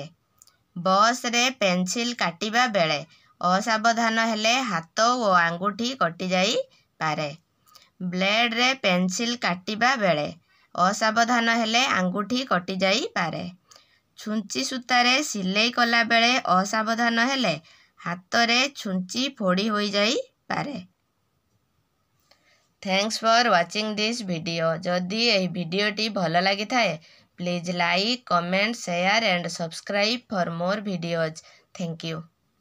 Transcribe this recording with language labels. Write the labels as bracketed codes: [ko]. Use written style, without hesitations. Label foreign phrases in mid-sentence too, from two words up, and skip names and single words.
[or] ବସ ରେ ପେନସିଲ କାଟିବା ବେଳେ ଅସାବଧାନ ହେଲେ ହାତ ଓ ଆଙ୍ଗୁଠି କଟି ଯାଇ ପାରେ। ବ୍ଲେଡ ରେ ପେନସିଲ କାଟିବା ବେଳେ ଅସାବଧାନ ହେଲେ ଆଙ୍ଗୁଠି କଟି ଯାଇ ପାରେ। ଛୁଞ୍ଚି ସୂତା ରେ ସିଲାଇ କଲା ବେଳେ ଅସାବଧାନ ହେଲେ ହାତ ରେ ଛୁଞ୍ଚି ଫୋଡ଼ି ହୋଇ ଯାଇ ପାରେ। [en] Thanks for watching this video. [or] ଯଦି ଏହି ଭିଡିଓଟି ଭଲ ଲାଗି ଥାଏ [en] please like, comment, share and subscribe for more videos. Thank you.